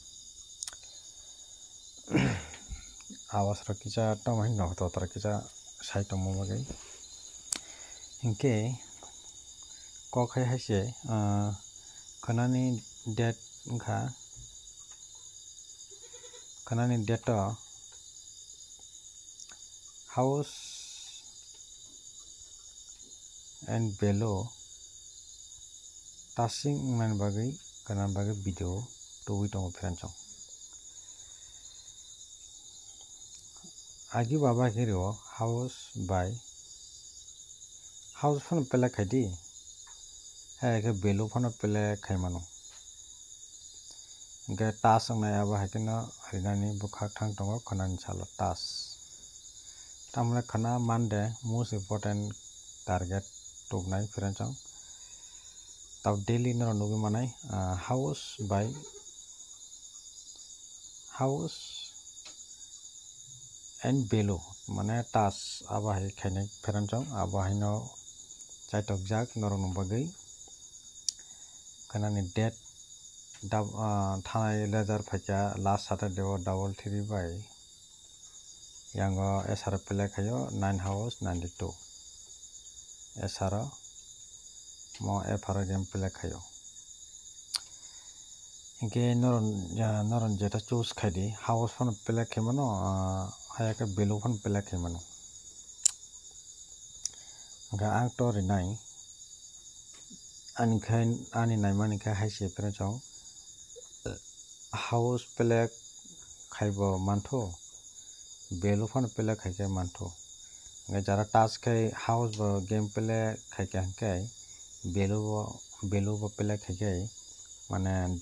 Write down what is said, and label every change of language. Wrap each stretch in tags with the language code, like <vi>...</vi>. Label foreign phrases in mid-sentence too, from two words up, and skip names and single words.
<trp>awas ro kisa tong hin no to tar kisa sai tong mo gai hinke ko khai haise khanani date kha khanani date</trp> <en>house and below</en> <trp>touching man bagai kanan bagai video tuwi tong friend chong agi baba hero</trp> <en>house by house phone</en> <trp>pela khaidi ha ke</trp> <en>below phone</en> <trp>pela khaimano ge task na aba hakina harinani bukha thang tongo khanan chalo task tamle khana Monday</trp> <en>most important target</en> <trp>toknai friend chong tau daily no nugi manai</trp> <en>house by house and below</en> <trp>mane task aba hai khainai friend chong aba hai no chaitok jak norong bagai kanani date thanai leather phaika</trp> <en>last Saturday</en> <trp>o double 3 by yango SR pele khayo 9 hours 92 SR mo</trp> <en>FR game</en> <trp>pele khayo inke noron jeta choose khaidi</trp> <en>house phone</en> <trp>pele khaimano hayaka</trp> <en>below phone</en> <trp>pele khaimano ga ang to rinai ani naimani kha haise pere chong house pele khaibo mantho</trp> <en>below phone</en> <trp>pele khaike mantho jara task khai house bo game pele khaike hankai below bo pele khaike mane</trp>